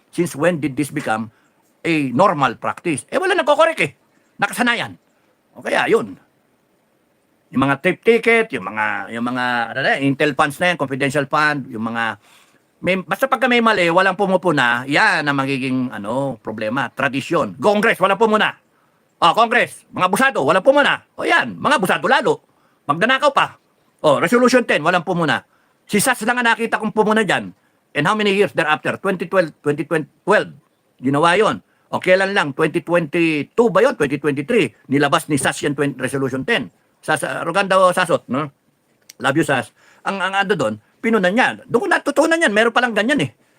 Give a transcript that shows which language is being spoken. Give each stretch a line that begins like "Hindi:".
English: Since when did this become a normal practice?
Filipino: Wala nagkokorek eh. Nakasanayan. Kaya, yun. Yung mga trip ticket, yung mga intel funds na yan, confidential fund, yung mga basta pagka may mali, walang pumupuna, yan ang magiging problema, tradisyon. Congress, walang pumuna. Congress, mga busado, walang pumuna. Yan, mga busado lalo. Magdanakaw pa. Resolution 10, walang pumuna. Si SAS lang ang nakita kong pumuna dyan.
English: And how many years thereafter?
Filipino: 2012, ginawa yun. Kailan lang? 2022 ba yun? 2023. Nilabas ni SAS yan Resolution 10. SAS, Roganda o Sasot, no? Love you, SAS. Ang doon, pinunan niya. Doon ko natutunan yan. Meron palang ganyan eh.